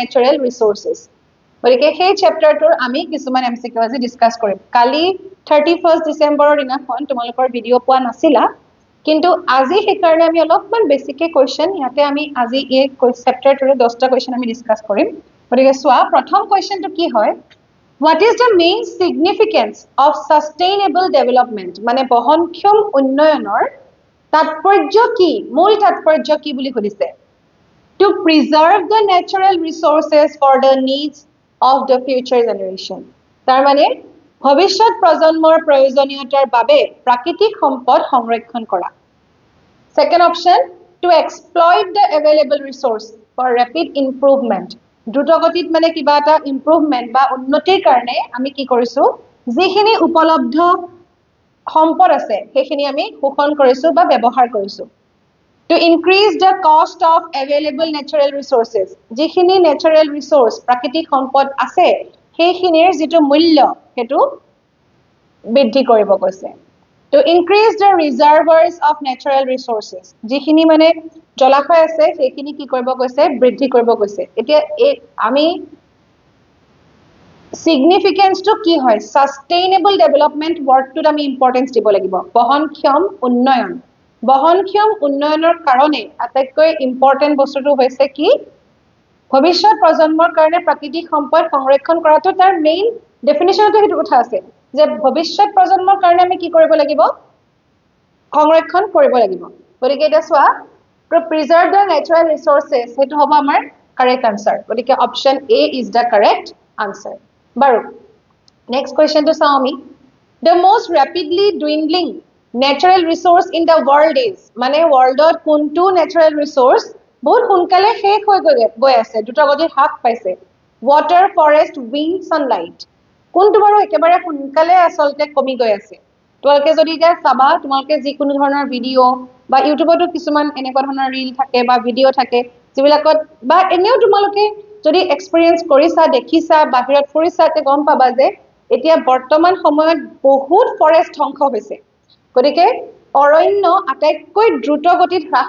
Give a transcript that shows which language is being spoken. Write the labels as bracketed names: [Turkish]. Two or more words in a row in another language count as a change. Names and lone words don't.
[Assamese] নেচাৰেল ৰিসোৰ্সেস গতিকে সেই চেপ্টাৰটোৰ আমি কিছুমান MCQ আজি ডিসকাস কৰিম কালি 31st ডিসেম্বৰৰ দিনাখন তোমালোকৰ ভিডিও পোৱা নাছিলা কিন্তু আজি সেই কাৰণে আমি অলপমান বেছিকে কোৱেশ্চন ইয়াতে আমি আজি এই চেপ্টাৰটোৰ 10টা কোৱেশ্চন আমি ডিসকাস কৰিম গতিকে সোৱা প্ৰথম কোৱেশ্চনটো কি হয় [English] What is the main significance of sustainable development [Assamese] মানে বহনক্ষম উন্নয়নৰ তাৎপৰ্য কি মূল তাৎপৰ্য কি বুলি কৈছে [English] To preserve the natural resources for the needs of the future generation. [Assamese] তাৰ মানে ভৱিষ্যত প্ৰজন্মৰ প্ৰয়োজনীয়তাৰ বাবে প্ৰাকৃতিক সম্পদ সংৰক্ষণ কৰা [English] Second option to exploit the available resource for rapid improvement. [Assamese] দ্ৰুতগতিত মানে কিবা এটা ইমপ্ৰুভমেন্ট বা উন্নতিৰ কাৰণে আমি কি কৰিছো যিখিনি উপলব্ধ সম্পদ আছে সেইখিনি আমি শোষণ কৰিছো বা ব্যৱহাৰ কৰিছো [English] To increase the cost of available natural resources. [Assamese] যিখিনি [English] natural resource [Assamese] প্ৰাকৃতিক সম্পদ আছে সেইখিনিৰ যেটো মূল্য হেতু বৃদ্ধি কৰিব কৈছে [English] To increase the reservoirs of natural resources. [Assamese] যিখিনি মানে জলাশয় আছে সেইখিনি কি কৰিব কৈছে বৃদ্ধি কৰিব কৈছে এতিয়া আমি [English] significance to [Assamese] কি হয় [English] sustainable development word to [Assamese] আমি importance দিব লাগিব বহনক্ষম উন্নয়ন বহনক্ষম উন্নয়নৰ কাৰণে আটাইতকৈ ইম্পৰ্টেন্ট বস্তুটো হৈছে কি ভৱিষ্যত প্ৰজন্মৰ কাৰণে প্ৰাকৃতিক সম্পদ সংৰক্ষণ কৰাটো তাৰ [English] main definitionটো [Assamese] হেতু কথা আছে যে ভৱিষ্যত প্ৰজন্মৰ কাৰণে আমি কি কৰিব লাগিব সংৰক্ষণ কৰিব লাগিব গতিকে এটা সোৱা [English] to preserve the natural resources [Assamese] হেতু হ'ব আমাৰ [English] correct answer [Assamese] গতিকে [English] option A is the correct answer [Assamese] বাৰু [English] next question to [Assamese] চাও আমি [English] the most rapidly dwindling natural resource in the world is [Assamese] মানে worldত কোনটো [English] natural resource [Assamese] বহুত সোনকালে শেষ হৈ গৈ আছে দ্ৰুতগতিত হ্ৰাস পাইছে [English] water forest wind sunlight [Assamese] কোনটো বাৰু একেবাৰে সোনকালে আসলতে কমি গৈ আছে তোমালোকে যদি এটা চাবা তোমালোকে যি কোনো ধৰণৰ ভিডিও বা ইউটিউবতো কিছুমান এনেকুৱা ধৰণৰ ৰীল থাকে বা ভিডিও থাকে যিবিলাকত বা এনেও তোমালোকে যদি এক্সপেৰিয়েন্স কৰিছা দেখিছা বাহিৰত ফুৰিছা তে গম পাবা যে এতিয়া বৰ্তমান সময়ত বহুত ফৰেষ্ট ধ্বংস হৈছে গতিকে অৰণ্য আটাইতকৈ দ্ৰুত গতিত হ্ৰাস